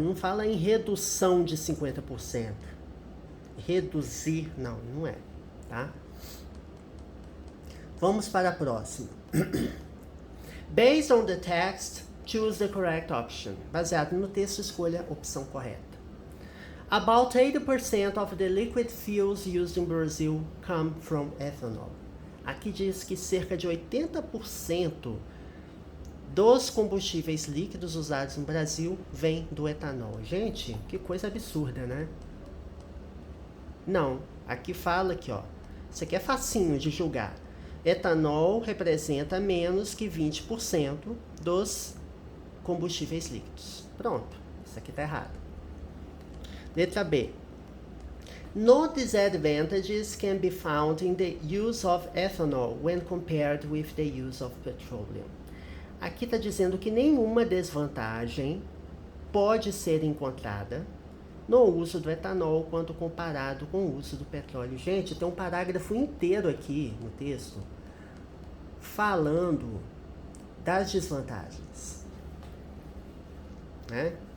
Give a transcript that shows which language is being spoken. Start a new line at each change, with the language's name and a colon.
Portuguese: Não fala em redução de 50%. Reduzir, não é, tá? Vamos para a próxima.
English: Based on the text, choose the correct option.
Portuguese: Baseado no texto, escolha a opção correta.
English: About 80% of the liquid fuels used in Brazil come from ethanol.
Portuguese: Aqui diz que cerca de 80% dos combustíveis líquidos usados no Brasil vem do etanol. Gente, que coisa absurda, né? Não, aqui fala aqui, ó. Isso aqui é facinho de julgar. Etanol representa menos que 20% dos combustíveis líquidos. Pronto, isso aqui tá errado. Letra B.
English: No disadvantages can be found in the use of ethanol when compared with the use of petroleum.
Portuguese: Aqui está dizendo que nenhuma desvantagem pode ser encontrada no uso do etanol quando comparado com o uso do petróleo. Gente, tem um parágrafo inteiro aqui no texto falando das desvantagens. Né?